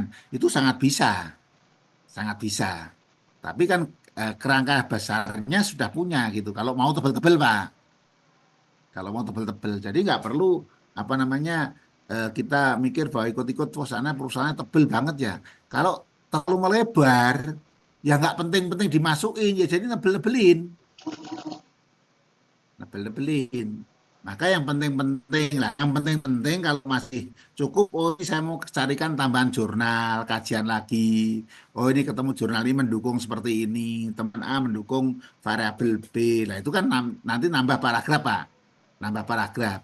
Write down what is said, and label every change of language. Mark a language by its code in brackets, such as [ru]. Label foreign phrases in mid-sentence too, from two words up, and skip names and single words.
[id] Itu sangat bisa, sangat bisa. Tapi kan kerangka besarnya sudah punya gitu. Kalau mau tebel-tebel, Pak. Kalau mau tebel-tebel. Jadi nggak perlu apa namanya kita mikir bahwa ikut-ikut sana perusahaannya tebel banget ya. Kalau terlalu melebar, ya nggak penting-penting dimasukin ya. Jadi nebel-nebelin, nebel-nebelin. Maka yang penting-penting lah, yang penting-penting kalau masih cukup, oh ini saya mau carikan tambahan jurnal, kajian lagi. Oh ini ketemu jurnal ini mendukung seperti ini, teman A mendukung variabel B. Nah itu kan nanti nambah paragraf Pak, nambah paragraf.